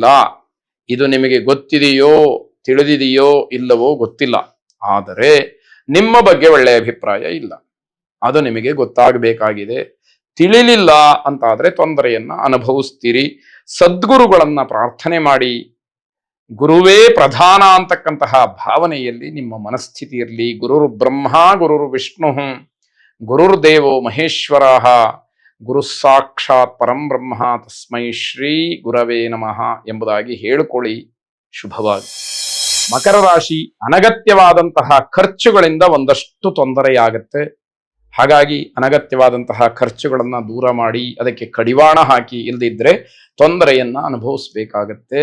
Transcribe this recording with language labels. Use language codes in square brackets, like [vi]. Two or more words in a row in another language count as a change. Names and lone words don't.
[kn] ಇದು ನಿಮಗೆ ಗೊತ್ತಿದೆಯೋ, ತಿಳಿದಿದೆಯೋ ಇಲ್ಲವೋ ಗೊತ್ತಿಲ್ಲ, ಆದರೆ ನಿಮ್ಮ ಬಗ್ಗೆ ಒಳ್ಳೆಯ ಅಭಿಪ್ರಾಯ ಇಲ್ಲ. ಅದು ನಿಮಗೆ ಗೊತ್ತಾಗಬೇಕಾಗಿದೆ. ತಿಳಿಲಿಲ್ಲ ಅಂತಾದ್ರೆ ತೊಂದರೆಯನ್ನ ಅನುಭವಿಸ್ತೀರಿ. ಸದ್ಗುರುಗಳನ್ನ ಪ್ರಾರ್ಥನೆ ಮಾಡಿ, ಗುರುವೇ ಪ್ರಧಾನ ಅಂತಕ್ಕಂತಹ ಭಾವನೆಯಲ್ಲಿ ನಿಮ್ಮ ಮನಸ್ಥಿತಿ ಇರಲಿ. [sa] ಗುರುರ್ ಬ್ರಹ್ಮ ಗುರುರ್ ವಿಷ್ಣು ಗುರುರ್ದೇವೋ ಮಹೇಶ್ವರ ಗುರು ಸಾಕ್ಷಾತ್ ಪರಂ ಬ್ರಹ್ಮ ತಸ್ಮೈ ಶ್ರೀ ಗುರವೇ ನಮಃ [kn] ಎಂಬುದಾಗಿ ಹೇಳಿಕೊಳ್ಳಿ. ಶುಭವಾಗಿ. ಮಕರ ರಾಶಿ, ಅನಗತ್ಯವಾದಂತಹ ಖರ್ಚುಗಳಿಂದ ಒಂದಷ್ಟು ತೊಂದರೆಯಾಗತ್ತೆ. ಹಾಗಾಗಿ ಅನಗತ್ಯವಾದಂತಹ ಖರ್ಚುಗಳನ್ನ ದೂರ ಮಾಡಿ ಅದಕ್ಕೆ ಕಡಿವಾಣ ಹಾಕಿ, ಇಲ್ಲದಿದ್ರೆ ತೊಂದರೆಯನ್ನ ಅನುಭವಿಸ್ಬೇಕಾಗತ್ತೆ.